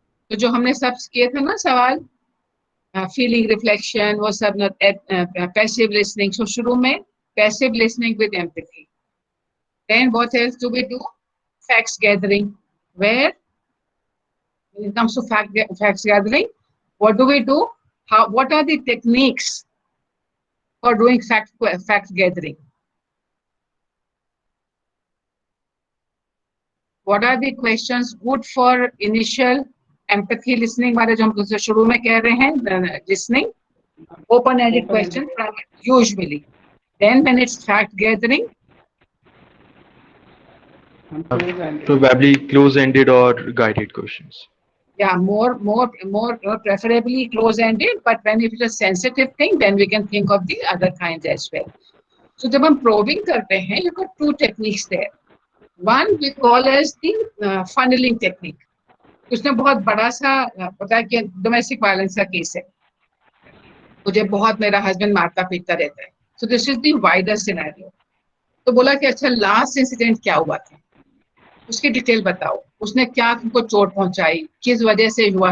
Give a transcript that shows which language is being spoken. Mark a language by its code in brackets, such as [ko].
[hi] तो जो हमने सब किए थे ना सवाल, feeling reflection, वो सब passive listening. [en] So [hi] शुरू में [en] passive listening with empathy. Then what else do we do? Facts gathering. Where when it comes to facts gathering, what do we do? What are the techniques for doing fact gathering? What are the questions good for initial empathy listening [hi] वाले जो हम शुरू में कह रहे हैं, [en] listening, open-ended question usually. Then when it's fact gathering, Probably close-ended or guided questions. yeah, more preferably close-ended, but when it is a sensitive thing, then we can think of the other kinds as well. So [hi] जब हम probing करते हैं, [en] you've got 2 techniques there. One we call as the funneling technique. [hi] उसने बहुत बड़ा सा पता है कि डोमेस्टिक वायलेंस का केस है, मुझे बहुत मेरा हस्बैंड मारता पीटता रहता है. [en] So this is the wider scenario. [hi] तो बोला कि अच्छा लास्ट इंसिडेंट क्या हुआ था, उसकी डिटेल बताओ, उसने क्या तुमको चोट पहुंचाई, किस वजह से हुआ.